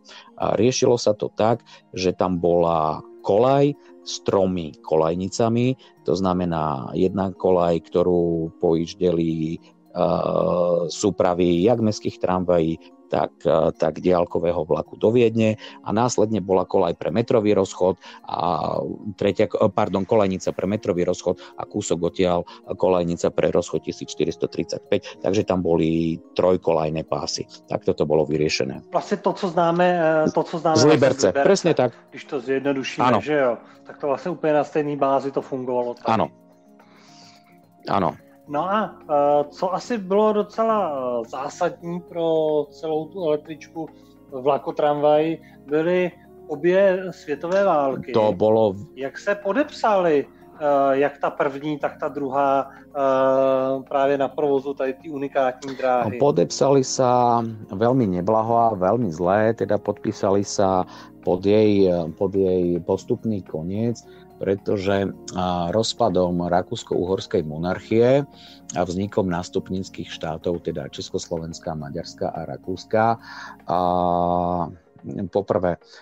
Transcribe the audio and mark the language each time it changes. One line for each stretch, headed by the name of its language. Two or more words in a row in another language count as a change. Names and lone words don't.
Slovak: A riešilo sa to tak, že tam bola koľaj s 3 koľajnicami, to znamená jedna koľaj, ktorú pojíždeli súpravy jak mestských tramvají, tak diaľkového vlaku do Viedne a následne bola koľaj pre metrový rozchod a koľajnica pre metrový rozchod a kúsok odtiaľ koľajnica pre rozchod 1435, takže tam boli 3 koľajné pásy. Tak toto bolo vyriešené. Vlastne to,
Czech: co známe
Slovak: z Liberce, presne tak.
Czech: Když to zjednodušíme, že jo, tak to vlastně úplně na stejný bázi to fungovalo.
Slovak: Áno.
Czech: No a co asi bylo docela zásadní pro celou tu električku vlakotramvaj, byly obě světové války.
Slovak: To bolo...
Czech: Jak se podepsali, jak ta první, tak ta druhá právě na provozu tady ty unikátní dráhy?
Slovak: Podepsali sa veľmi neblaho a veľmi zlé, teda podpísali sa pod jej postupný koniec, pretože rozpadom Rakúsko-Uhorskej monarchie a vznikom nástupníckych štátov, teda Československá, Maďarská a Rakúska, poprvé